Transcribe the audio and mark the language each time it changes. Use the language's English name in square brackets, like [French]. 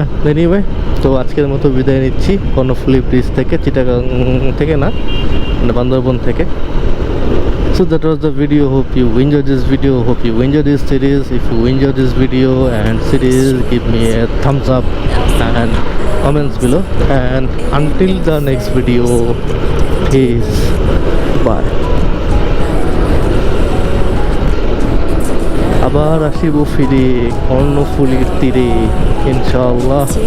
[Bangla] Anyway, তো আজকের মতো বিদায় নিচ্ছি কর্ণফুলী ব্রিজ থেকে, চিটাগাং থেকে না, মানে বান্দরবন থেকে। [English] So that was the video. Hope you enjoyed this video, hope you enjoyed this series. If you enjoyed this video and series, give me a thumbs up and comments below. And until the next video, peace, bye. [Bangla] আবার আসিব ফিরে কর্ণফুলীর তীরে ইনশাআল্লাহ।